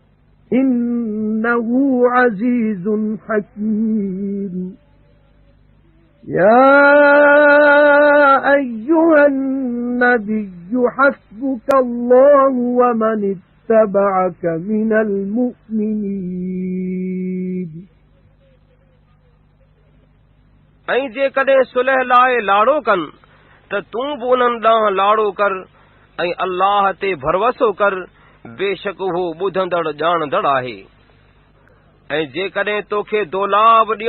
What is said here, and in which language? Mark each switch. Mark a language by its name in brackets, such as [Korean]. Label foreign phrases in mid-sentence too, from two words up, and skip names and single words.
[Arabic] إِنَّهُ عَزِيزٌ حَكِيمٌ يا أيها النبي حسبك الله ومن اتبعك من المؤمنين [Sindhi] ऐं जेकॾहिं सुलह लाइ लाड़ो कनि त तूं बि उन्हनि ॾांहुं लाड़ो कर ऐं अल्लाह ते भरवसो कर बेशक उहो ॿुधंदड़ ॼाणंदड़ आहे ऐं जेकॾहिं तोखे दोलाब ॾियण